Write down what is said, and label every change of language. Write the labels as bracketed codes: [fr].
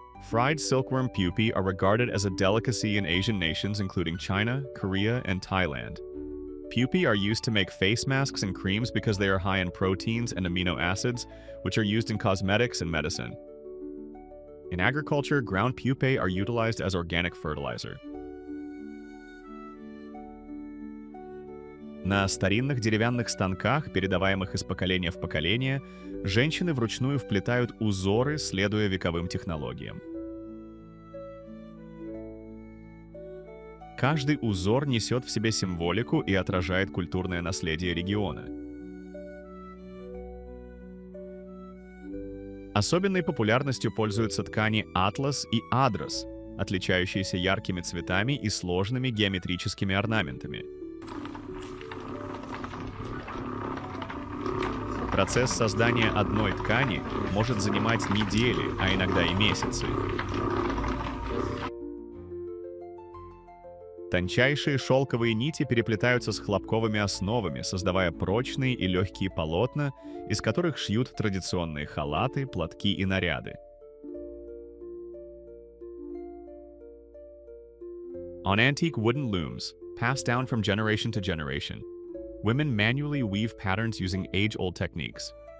[en] Fried silkworm pupae are regarded as a delicacy in Asian nations including China, Korea, and Thailand. Pupae are used to make face masks and creams because they are high in proteins and amino acids, which are used in cosmetics and medicine. In agriculture, ground pupae are utilized as organic fertilizer. [ru] На старинных деревянных станках, передаваемых из поколения в поколение, женщины вручную вплетают узоры, следуя вековым технологиям. Каждый узор несет в себе символику и отражает культурное наследие региона. Особенной популярностью пользуются ткани атлас и адрос, отличающиеся яркими цветами и сложными геометрическими орнаментами. Процесс создания одной ткани может занимать недели, а иногда и месяцы. Тончайшие шелковые нити переплетаются с хлопковыми основами, создавая прочные и легкие полотна, из которых шьют традиционные халаты, платки и наряды. [en] On antique wooden looms, passed down from generation to generation, women manually weave patterns using age-old techniques.